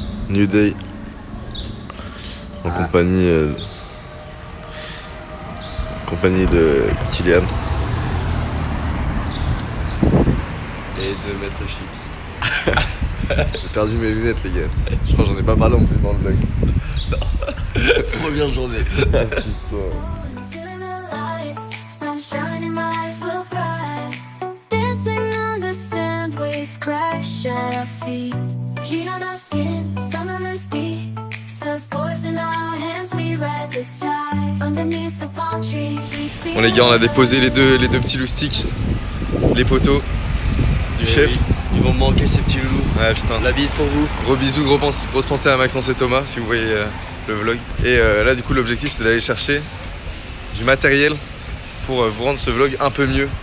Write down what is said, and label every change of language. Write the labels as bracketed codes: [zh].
[en] New Day. [fr] En compagnie de Kylian. Et de Maître Chips. J'ai perdu mes lunettes, les gars. Je crois que j'en ai pas parlé en plus dans le vlog. Première journée. Ah, putain. [en] Feeling alive, sunshine in my eyes will fly. Dancing on the sand, waves crash at our feet. Heat on our skin, summer's beat. Surfboards in our hands, we ride the tide. Underneath the palm trees, we feel. [fr] Bon les gars, on a déposé les deux petits loustiques, les poteaux du chef. Ils vont me manquer ces petits loulous. Ouais putain. La bise pour vous. Gros bisous, grosse pensée à Maxence et Thomas si vous voyez le vlog. Et là du coup l'objectif c'est d'aller chercher du matériel pour vous rendre ce vlog un peu mieux.